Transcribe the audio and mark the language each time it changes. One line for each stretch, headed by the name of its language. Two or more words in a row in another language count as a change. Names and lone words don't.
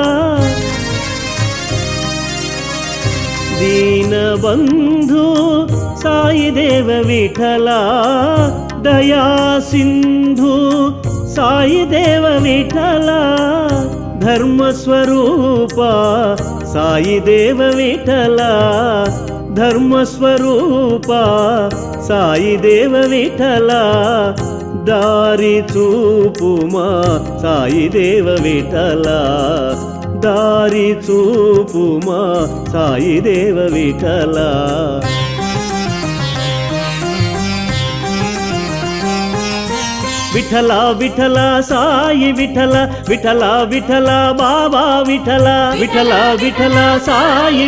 Sanskrit: दीनबंधु साई देव विठल दया सिंधु साई देव विठल धर्म स्वरूप साई देव विठल धर्म स्वरूप साई देव विठल
Telugu: దారి చూపుమా సాయి దేవ విఠల దారి చూపుమా సాయి దేవ విఠల విఠల విఠల సాయి విఠల విఠల విఠల బాబా విఠల విఠల విఠల సాయి